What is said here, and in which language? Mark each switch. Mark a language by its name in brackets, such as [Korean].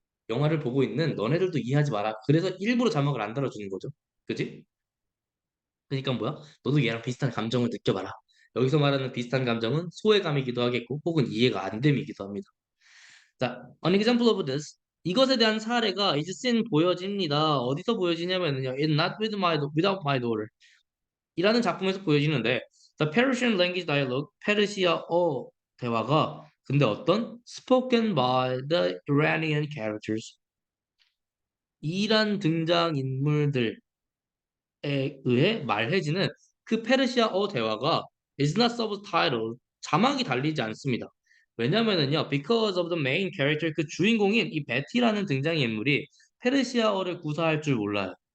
[Korean] 영화를 보고 있는 너네들도 이해하지 마라. 그래서 일부러 자막을 안 달아주는 거죠. 그지? 그러니까 뭐야? 너도 얘랑 비슷한 감정을 느껴봐라. 여기서 말하는 비슷한 감정은 소외감이기도 하겠고 혹은 이해가 안 됨이기도 합니다. [English] 자, an example of this. [Korean] 이것에 대한 사례가 is seen 보여집니다. 어디서 보여지냐면요. [English] It's not with without my daughter. [Korean] 이라는 작품에서 보여지는데 [English] The Persian language dialogue, [Korean] 페르시아어 대화가 근데 어떤 [English] spoken by the Iranian characters. [Korean] 이란 등장인물들 에 의해 말해지는 그 페르시아어 대화가 [English] is not subtitled [Korean] 자막이 달리지 않습니다. 왜냐면은요, [English] because of the main character [Korean] 그 주인공인 이 베티라는 등장인물이 페르시아어를 구사할 줄 몰라요.